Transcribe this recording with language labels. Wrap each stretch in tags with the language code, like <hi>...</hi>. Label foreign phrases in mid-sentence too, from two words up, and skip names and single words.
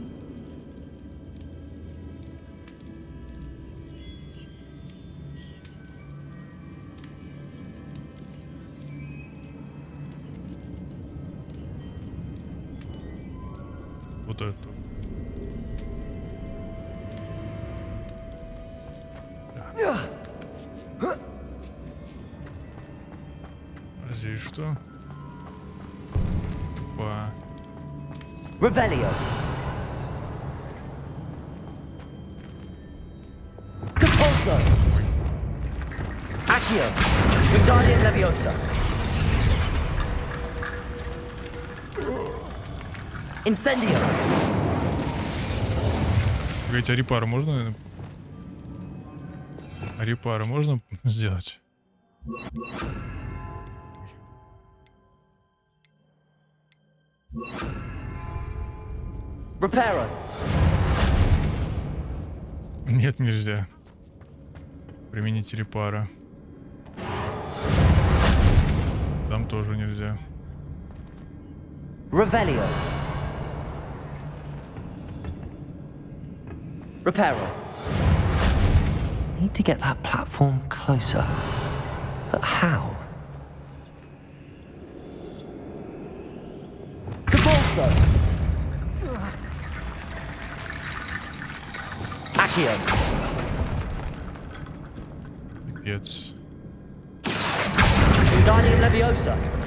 <ru>Вот эту. А здесь что? Опа. Revelio. Depulso. Accio. Wingardium Leviosa. Incendio. Говорите, а репары можно? А репары можно сделать? Reparo. Нет, нельзя. Применить репара. Там тоже нельзя. Revelio. Reparo.</ru> <en>Need to get that platform closer. But how? Depulso. Accio.</en> <ru>Пипец. Wingardium Leviosa.</ru>